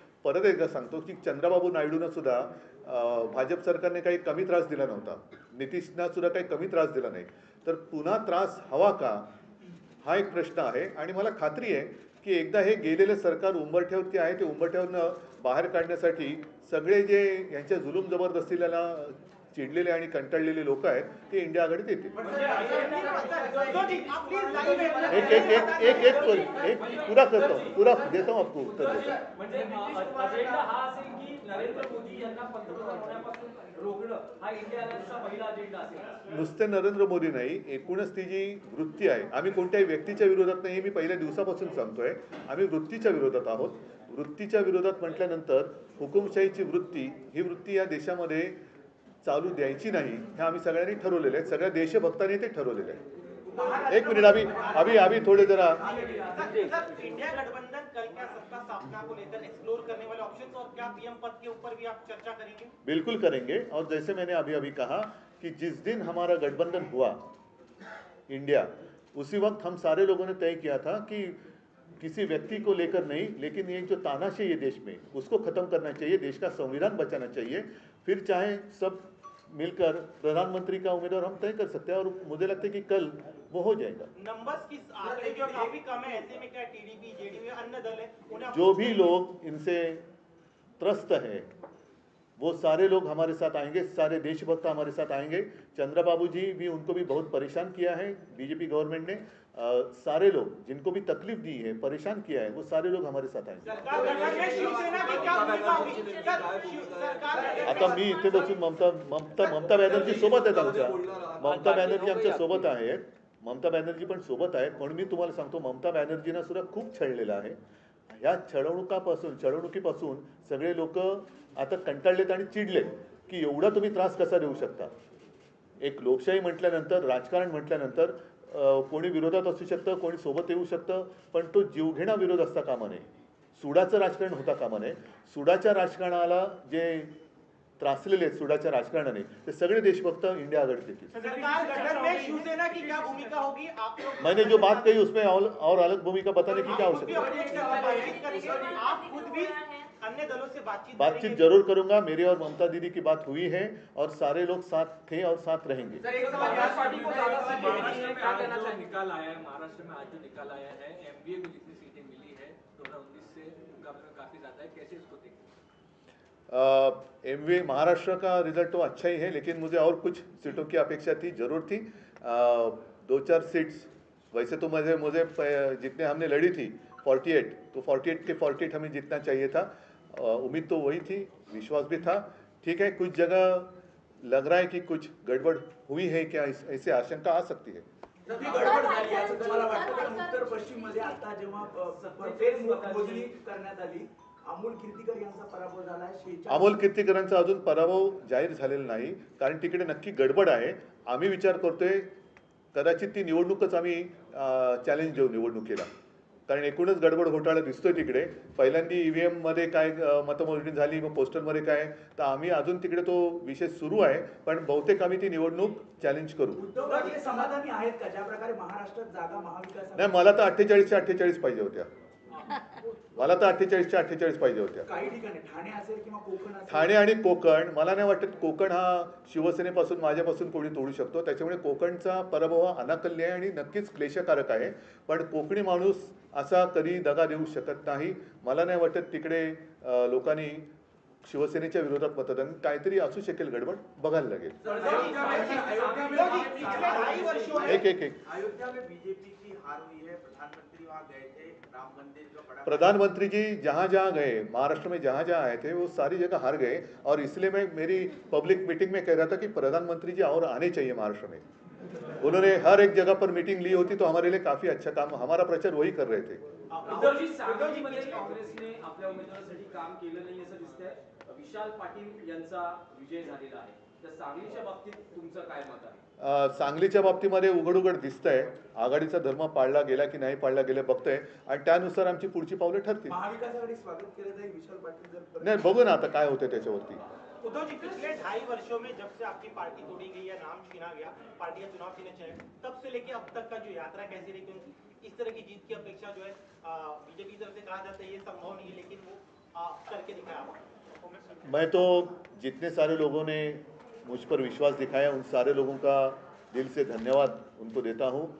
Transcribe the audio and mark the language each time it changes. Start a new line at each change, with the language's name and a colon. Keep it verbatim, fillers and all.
Marathi: परत एकदा सांगतो की चंद्राबाबू नायडूंना सुद्धा अं, भाजप सरकारने काही कमी त्रास दिला नव्हता नितीशना सुद्धा काही कमी त्रास दिला नाही तर पुन्हा त्रास हवा का हा एक प्रश्न आहे. आणि मला खात्री आहे की एकदा हे गेलेलं सरकार उंबरठ्यावरती आहे ते उंबरठ्यावरनं बाहेर काढण्यासाठी सगळे जे यांच्या जुलूम जबरदस्तीला चिडलेले आणि कंटाळलेले लोक आहेत ते इंडिया आघाडीत येतील.
Hindi: एक एक एक एक एक कर- एक पूरा करता हूँ पूरा देता हूँ आपको उत्तर देता हूँ.
Marathi: म्हणजे अजेंडा हा असेल की नरेंद्र मोदी यांना पंतप्रधान होण्यापासून रोखणं हा इंडिया अलायन्सचा पहिला अजेंडा असेल. नुसते नरेंद्र मोदी नाही एकूणच ती जी वृत्ती आहे आम्ही कोणत्याही व्यक्तीच्या विरोधात नाही हे मी पहिल्या दिवसापासून सांगतोय आम्ही वृत्तीच्या विरोधात आहोत. वृत्तीच्या विरोधात म्हटल्यानंतर हुकुमशाहीची वृत्ती ही वृत्ती या देशामध्ये चालू द्यायची नाही हे आम्ही सगळ्यांनी ठरवलेलं आहे, सगळ्या देशभक्तांनी ते ठरवलेलं आहे.
Hindi: एक मिनिट अभी अभी अभी
Marathi: थोडे जरा
Hindi: सर, सर, इंडिया गठबंधन कल क्या सत्ता स्थापना को लेकर एक्सप्लोर करने वाले ऑप्शंस और क्या पीएम पद के ऊपर भी आप चर्चा करेंगे? बिल्कुल करेंगे। और जैसे मैंने अभी अभी कहा कि जिस दिन हमारा गठबंधन हुआ इंडिया, उसी वक्त हम सारे लोगों ने तय किया था कि किसी व्यक्ति को लेकर नहीं, लेकिन ये जो तानाशाही है देश में उसको ख़त्म करना चाहिए, देश का संविधान बचाना चाहिए। फिर चाहे सब मिलकर प्रधानमंत्री का उम्मीदवार हम तय कर सकते हैं और मुझे लगता है कि कल वो हो जाएगा। नंबर्स की आंकड़े जो काफी कम है, ऐसे में क्या टीडीपी, जेडीयू या अन्य दल है उन्हें आप- जो भी लोग इनसे त्रस्त हैं वो सारे लोग हमारे साथ आएंगे, सारे देशभक्त हमारे साथ आएंगे। चंद्रबाबू जी भी, उनको भी बहुत परेशान किया है बीजेपी गवर्नमेंट ने। अ, सारे लोग जिनको भी तकलीफ दी है, परेशान किया है, वो सारे लोग हमारे साथ आएंगे। सरकार गठन में शिवसेना की क्या भूमिका होगी? सर, शिव- सरकार गठन में-
Marathi: आता मी इथे बसून ममता ममता ममता बॅनर्जी सोबत आहेत आमच्या, ममता बॅनर्जी आमच्या सोबत आहेत, ममता बॅनर्जी पण सोबत आहेत. पण मी तुम्हाला सांगतो, ममता बॅनर्जींना सुद्धा खूप छळलेलं आहे. ह्या छळवणुकापासून छळवणुकीपासून सगळे लोक आता कंटाळलेत आणि चिडलेत की एवढा तुम्ही त्रास कसा देऊ शकता. एक लोकशाही म्हटल्यानंतर, राजकारण म्हटल्यानंतर अ, कोणी विरोधात असू शकतं, कोणी सोबत येऊ शकतं, पण तो जीवघेणा विरोध असता कामा नये, सुडाचं राजकारण होता कामा नये. सुडाच्या राजकारणाला जे त्रासलेले आहेत सुडाच्या राजकारणाने, ते सगळे देशभक्त इंडिया आघाडीत येतील.
Hindi: सरकार गठन में शिवसेना की क्या भूमिका होगी? आप लोग मैंने जो बात कही उसमें और, और अलग भूमिका बताने की क्या आप हो खुद भी सकती है? अपडेट करके बातचीत करेंगे, आप खुद भी अन्य दलों से बातचीत बातचीत करेंगे? जरूर करूंगा। मेरी और ममता दीदी की बात हुई है और सारे लोग साथ थे और साथ रहेंगे। कांग्रेस पार्टी को ज्यादा सीट मिली है, आज जो निकाल आया है महाराष्ट्र में, आज जो निकाल आया है एमबीए को जितनी सीटें मिली है दो हजार उन्नीस से मुकाबले में काफी ज्यादा है, कैसे इसको देखते हैं? एम वी महाराष्ट्र का रिजल्ट तो अच्छा ही है, लेकिन मुझे और कुछ सीटों की अपेक्षा थी, जरूर थी। अ, दो चार सीट्स वैसे तो मुझे मुझे प- जितने हमने लड़ी थी अड़तालीस, तो अड़तालीस के अड़तालीस हमें जितना चाहिए था। अ, उम्मीद तो वही थी, विश्वास भी था। ठीक है, कुछ जगह लग रहा है कि कुछ गड़बड़ हुई है क्या, इस- ऐसी आशंका आ सकती है।
Marathi: नक्की गडबड झाली असं तुम्हाला वाटतं कारण उत्तर पश्चिम मध्ये आता जेव्हा अ, बर्फेल मोजणी करण्यात आली अमोल कीर्तीकर यांचा पराभव झाला शेहेचाळीस अमोल कीर्तीकरांचा अजून पराभव जाहीर झालेला नाही, कारण तिकडे नक्की गडबड आहे. आम्ही विचार करतोय कदाचित ती निवडणूकच आम्ही चॅलेंज देऊ निवडणुकीला, कारण एकूणच गडबड घोटाळा दिसतोय तिकडे. पहिल्यांदा ई व्ही एममध्ये काय अ, मतमोजणी झाली, मग पोस्टलमध्ये काय, तर आम्ही अजून तिकडे तो विषय सुरू आहे. पण बहुतेक आम्ही ती निवडणूक चॅलेंज करू. उद्धव ठाकरे समाधानी आहेत का ज्या प्रकारे महाराष्ट्रात जागा नाही, महाविकास मला तर अठ्ठेचाळीसच्या अठ्ठेचाळीस पाहिजे होत्या, मला तर अठ्ठेचाळीसच्या अठ्ठेचाळीस पाहिजे होत्या. काही ठिकाणी ठाणे असेल किंवा कोकण असेल ठाणे आणि कोकण, मला नाही वाटत कोकण हा शिवसेनेपासून माझ्यापासून कोणी तोडू शकतो. त्याच्यामुळे कोकणचा पराभव हा अनाकल्य आहे आणि नक्कीच क्लेशकारक आहे. पण कोकणी माणूस असा कधी दगा देऊ शकत नाही. मला नाही वाटत तिकडे अं, लोकांनी शिवसेनेच्या विरोधात मतदान, काहीतरी असू शकेल गडबड, बघायला लागेल.
Hindi: उद्धव जी, पिछले ढाई वर्षों में एक एक एक अयोध्या में बीजेपी की हार हुई है, प्रधानमंत्री वहाँ गए थे, राम मंदिर जो बड़ा प्रधानमंत्री जी जहाँ जहाँ गए, महाराष्ट्र में जहाँ जहाँ आए थे, वो सारी जगह हार गए. और इसलिए मैं मेरी पब्लिक मीटिंग में कह रहा था कि प्रधानमंत्री जी और आने चाहिए महाराष्ट्र में. उन्होंने हर एक जगह पर मीटिंग ली होती तो हमारे लिए काफ़ी अच्छा काम, हमारा प्रचार वही कर रहे थे.
Marathi: उद्धव जी, सांगलीमध्ये काँग्रेसने आपल्या उमेदवारासाठी काम केलं नाही असं दिसतंय, विशाल पाटील यांचा विजय झालेला आहे, तर सांगलीच्या बाबतीत तुमचं काय मत आहे? अ, सांगलीच्या बाबतीमध्ये उघड उघड दिसतंय आघाडीचा धर्म पाळला गेला की नाही पाळला गेला बघतंय, आणि त्यानुसार आमची पुढची पावलं ठरतील. महाविकास आघाडी स्वागत केलं जाईल विशाल पाटील जर परत- नाही, बघू ना आता काय होतं त्याच्यावरती.
Hindi: उद्धव जी, पिछले ढाई वर्षों में जब से आपकी पार्टी तोड़ी गई या नाम छीना गया, पार्टियां चुनाव के लिए चले, तब से लेके अब तक का जो यात्रा कैसी रही? क्योंकि इस तरह की जीत की अपेक्षा जो है बीजेपी की तरफ से कहा जाता है ये संभव नहीं है, लेकिन वो आ, करके दिखाया आपने। मैं तो जितने सारे लोगों ने मुझ पर विश्वास दिखाया उन सारे लोगों का दिल से धन्यवाद उनको देता हूँ.